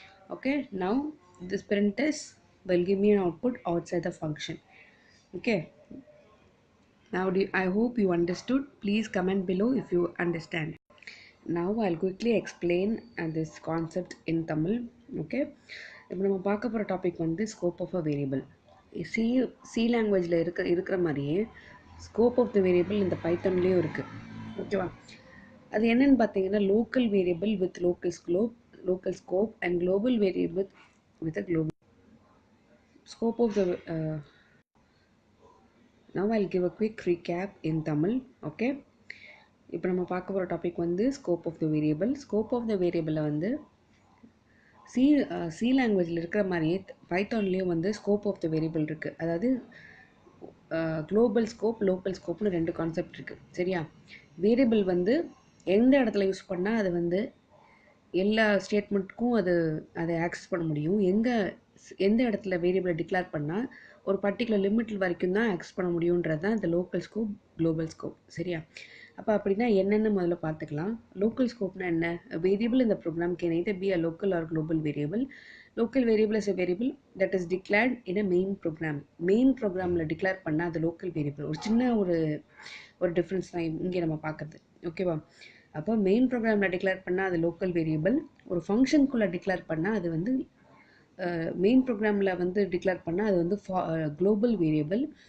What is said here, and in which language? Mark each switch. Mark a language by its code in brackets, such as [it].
[en] Okay, now this print s will give me an output outside the function. Okay, now I hope you understood. Please comment below if you understand. Now I'll quickly explain this concept in Tamil. [ta] Okay, இப்போ நம்ம பார்க்க போகிற topic வந்து scope of a variable. C C லாங்குவேஜில் இருக்கிற மாதிரியே scope of the variable இந்த பைத்தன்லேயும் இருக்குது. ஓகேவா, அது என்னன்னு பார்த்தீங்கன்னா local variable with local scope and global variable with a global scope of the. [en] Now I'll give a quick recap in Tamil. [ta] Okay, இப்போ நம்ம பார்க்க போகிற டாபிக் வந்து scope of the variable. Scope of the வேரியபிளை வந்து C C லாங்குவேஜில் இருக்கிற மாதிரியே பைத்தான்லேயும் வந்து ஸ்கோப் ஆஃப் த வேரியபிள் இருக்குது. அதாவது குளோபல் ஸ்கோப், லோக்கல் ஸ்கோப்னு ரெண்டு கான்செப்ட் இருக்குது. சரியா, வேரியபிள் வந்து எந்த இடத்துல யூஸ் பண்ணால் அது வந்து எல்லா ஸ்டேட்மெண்ட்டுக்கும் அதை ஆக்சஸ் பண்ண முடியும். எந்த இடத்துல வேரியபிளை டிக்ளேர் பண்ணால் ஒரு பர்டிகுலர் லிமிட் வரைக்கும் தான் ஆக்சஸ் பண்ண முடியுன்றது தான் இந்த லோக்கல் ஸ்கோப், குளோபல் ஸ்கோப். சரியா, அப்போ அப்படின்னா என்னென்னு முதல்ல பார்த்துக்கலாம். லோக்கல் ஸ்கோப்னா என்ன? [en] variable [ta] இந்த [en] Program can either be a local or global variable. Local variable is a variable that is declared in a main program. [ta] Main ப்ரோக்ராமில் டிக்ளேர் பண்ணால் அது லோக்கல் வேரியபிள். ஒரு சின்ன ஒரு டிஃப்ரென்ஸ் தான் இங்கே நம்ம பார்க்குறது. ஓகேவா, அப்போ மெயின் ப்ரோக்ராமில் டிக்ளேர் பண்ணால் அது லோக்கல் வேரியபிள். ஒரு ஃபங்க்ஷனுக்குள்ளே டிக்ளேர் பண்ணால் அது வந்து மெயின் ப்ரோக்ராமில் வந்து டிக்ளேர் பண்ணால் அது வந்து குளோபல் வேரியபிள்.